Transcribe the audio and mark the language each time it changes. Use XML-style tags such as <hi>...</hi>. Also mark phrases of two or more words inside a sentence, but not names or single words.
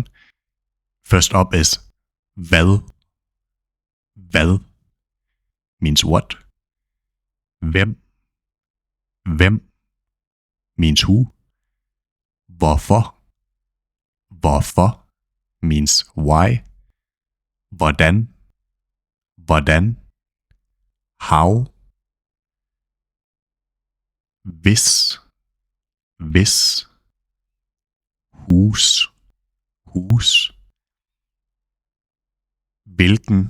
<en>First up is Hvad. Hvad means what? Hvem. Hvem means who. Hvorfor. Hvorfor means why.</en> <da>Hvordan. Hvordan.</da> <en>How. Hvis.</en> <da>Hvis.</da> <en>Whose. Whose.</en> <da>Hvilken.</da>